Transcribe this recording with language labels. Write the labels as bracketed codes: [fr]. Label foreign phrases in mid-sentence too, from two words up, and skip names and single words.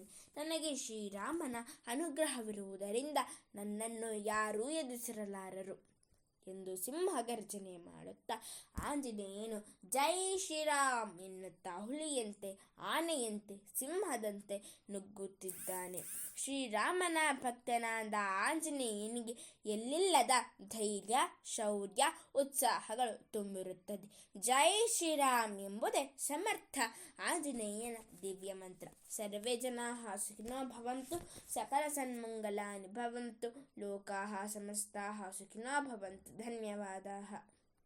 [kn] ನನಗೆ ಶ್ರೀರಾಮನ ಅನುಗ್ರಹವಿರುವುದರಿಂದ ನನ್ನನ್ನು ಯಾರೂ ಎದುರಿಸಲಾರರು ಎಂದು ಸಿಂಹಗರ್ಜನೆ ಮಾಡುತ್ತಾ ಆಂಜನೇಯನು ಜೈ ಶ್ರೀರಾಮ್ ಎನ್ನುತ್ತಾ ಹುಲಿಯಂತೆ, ಆನೆಯಂತೆ, ಸಿಂಹದಂತೆ ನುಗ್ಗುತ್ತಿದ್ದಾನೆ. ಶ್ರೀರಾಮನ ಭಕ್ತನಾದ ಆಂಜನೇಯನಿಗೆ ಎಲ್ಲಿಲ್ಲದ ಧೈರ್ಯ, ಶೌರ್ಯ, ಉತ್ಸಾಹಗಳು ತುಂಬಿರುತ್ತದೆ. ಜೈ ಶ್ರೀರಾಮ್ ಎಂಬುದೇ ಸಮರ್ಥ ಆಂಜನೇಯನ ದಿವ್ಯ ಮಂತ್ರ. [sa] ಸರ್ವೇ ಜನಾಃ ಸುಖಿನೋ ಭವಂತು, ಸಕಲ ಸನ್ಮಂಗಲಾನಿ ಭವಂತು, ಲೋಕಾಃ ಸಮಸ್ತಾಃ ಸುಖಿನೋ ಭವಂತು. ಧನ್ಯವಾದಾಃ.